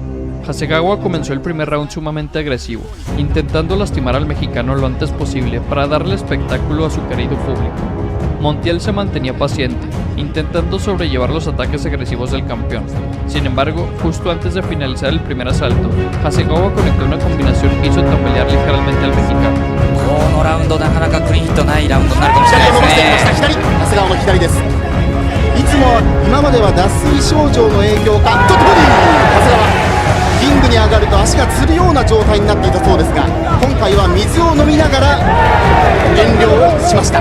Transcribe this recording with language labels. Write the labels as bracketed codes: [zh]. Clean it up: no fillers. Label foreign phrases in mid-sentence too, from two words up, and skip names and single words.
[es] Hasegawa comenzó el primer round sumamente agresivo, intentando lastimar al mexicano lo antes posible para darle espectáculo a su querido público. Montiel se mantenía paciente, intentando sobrellevar los ataques agresivos del campeón. Sin embargo, justo antes de finalizar el primer asalto, Hasegawa conectó una combinación que hizo tambalear ligeramente al mexicano. [ja] このラウンドなかなかクリーンヒットないラウンドになるかもしれないですね。長谷川の左です。いつも今までは脱水症状の影響かちょっとボディ長谷川リングに上がると足がつるような状態になっていたそうですが、今回は水を飲みながら減量をしました。